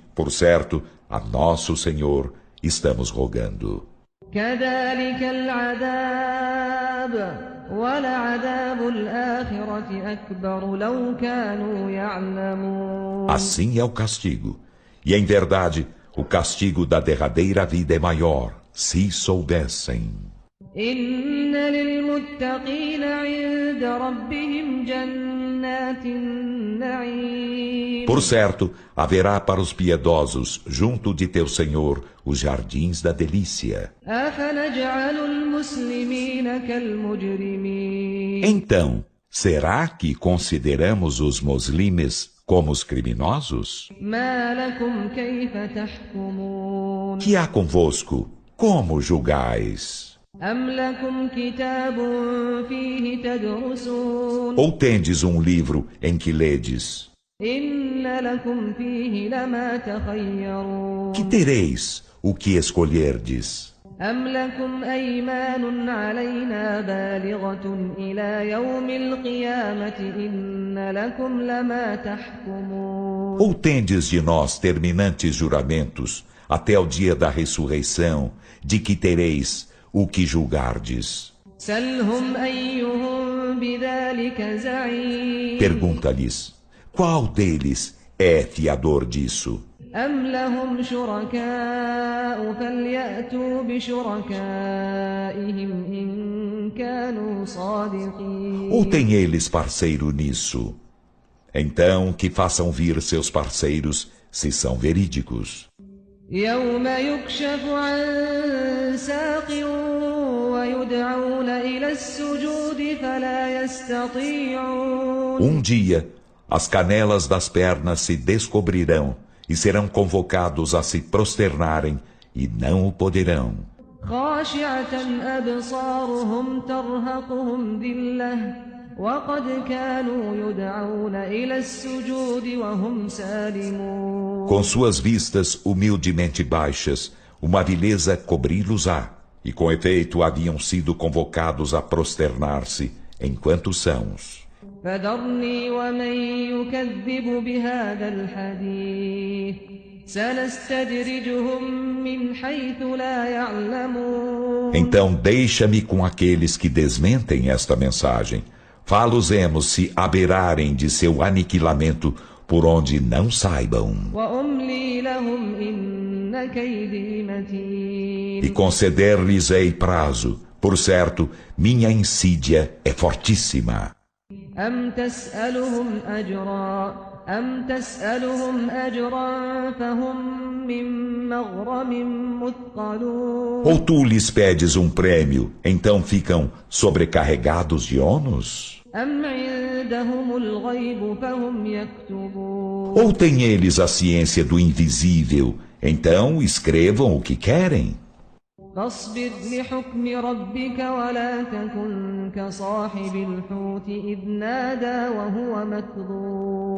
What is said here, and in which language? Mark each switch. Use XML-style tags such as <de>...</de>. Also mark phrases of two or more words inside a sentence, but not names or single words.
<pt>Por certo, a nosso Senhor estamos rogando.</pt> <ar>كذلك العذاب ولعذاب الآخرة أكبر لو كانوا يعلمون</ar> <pt>Assim é o castigo. E em verdade, o castigo da derradeira vida é maior, se soubessem.</pt> <ar>إن للمتقين عند ربهم جنات النعيم</ar> <pt>Por certo, haverá para os piedosos, junto de teu Senhor, os jardins da delícia.</pt> <ar>أفنجعل المسلمين كالمجرمين</ar> <pt>Então, será que consideramos os muslimes como os criminosos?</pt> <ar>ما لكم كيف تحكمون</ar> <pt>Que há convosco? Como julgais?</pt> <ar>أم لكم كتاب فيه تدرسون</ar> <pt>Ou tendes um livro em que ledes?</pt> <ar>إن لكم فيه لما تخيرون</ar> <pt>Que tereis o que escolherdes?</pt> <ar>أم لكم أيمان علينا بالغة إلى يوم القيامة إن لكم لما تحكمون</ar> <pt>Ou tendes de nós terminantes juramentos até o dia da ressurreição, de que tereis o que julgardes?</pt> <ar>سلهم أيهم بذلك زعيم</ar> <pt>Pergunta-lhes: qual deles é fiador disso?</pt> <ar>أم لهم شركاء فليأتوا بشركائهم إن كانوا صادقين</ar> <pt>Ou têm eles parceiro nisso? Então que façam vir seus parceiros, se são verídicos.</pt> <ar>يوم يكشف عن ساق ويدعون إلى السجود فلا يستطيعون</ar> <pt>Dia, as canelas das pernas se descobrirão e serão convocados a se prosternarem e não o poderão.</pt> <ar>خاشعة أبصارهم ترهقهم ذلة وقد كانوا يدعون إلى السجود وهم سالمون</ar> <pt>Com suas vistas humildemente baixas, uma vileza cobri-los-á, e com efeito haviam sido convocados a prosternar-se enquanto sãos.</pt> <ar>فذرني ومن يكذب بهذا الحديث سنستدرجهم من حيث لا يعلمون</ar> <pt>Então deixa-me com aqueles que desmentem esta mensagem. Fá-los-emos se aberarem de seu aniquilamento por onde não saibam.</pt> <ar>وأملي لهم إن كيدي متين</ar> <pt>E conceder-lhes-ei prazo. Por certo, minha insídia é fortíssima.</pt> <ar>أم تسألهم أجرا فهم من مغرم مثقلون</ar> <pt>Ou tu lhes pedes um prêmio, então ficam sobrecarregados de ônus?</pt> <ar>أم عندهم الغيب فهم يكتبون</ar> <pt>Ou têm eles a ciência do invisível, então escrevam o que querem.</pt> <ar>فاصبر لحكم ربك ولا تكن كصاحب الحوت إذ نادى وهو مكظوم</ar>